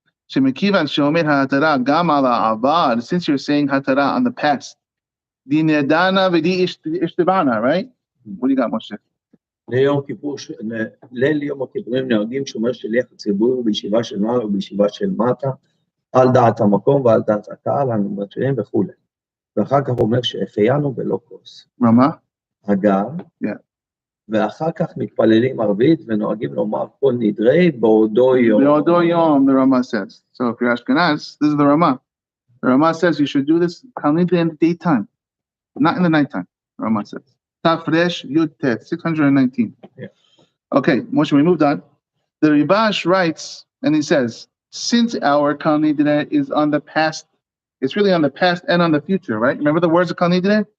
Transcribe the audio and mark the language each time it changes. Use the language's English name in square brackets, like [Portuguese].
[English] Since you're saying hatara on the past, right? What do you got, Moshe? [Hebrew] ליל יום הכיפורים נוהגים שומר שליח הציבור בישיבה של מעלה ובישיבה של מטה, על דעת המקום ועל דעת הקהל, המתחילים וכו'. ואחר כך אומר שהחיינו בלא כוס. רמה? הגר. ואחר כך מתפללים ערבית ונוהגים לומר כל נדרי באותו יום. באותו יום, [English] the Rama says. So if you're Ashkenaz, this is the Rama. The Rama says you should do this Kal Nidre in the daytime, not in the nighttime, the Rama says. Tafresh Yud Tet, 619. Yeah. Okay, Moshe, we moved on. The Ribash writes, and he says, since our Kal Nidre is on the past, it's really on the past and on the future, right? Remember the words of Kal Nidre?